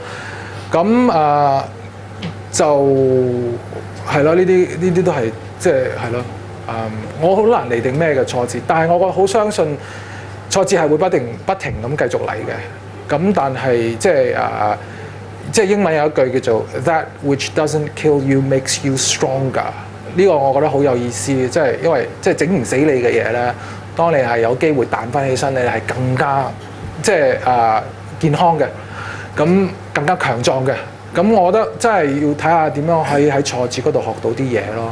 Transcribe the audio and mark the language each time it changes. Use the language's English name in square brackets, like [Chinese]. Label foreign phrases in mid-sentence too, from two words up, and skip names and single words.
[Cantonese] 咁就係咯，呢啲都係即係咯。我好難釐定咩嘅挫折，但係我好相信挫折係會不停咁繼續嚟嘅。咁但係即係英文有一句叫做 [English] That which doesn't kill you makes you stronger。 [Cantonese] 呢個我覺得好有意思，即係因為即係整唔死你嘅嘢咧，當你係有機會彈翻起身，你係更加即係健康嘅，咁更加強壯嘅。咁我覺得真係要睇下點樣可以喺挫折嗰度學到啲嘢咯。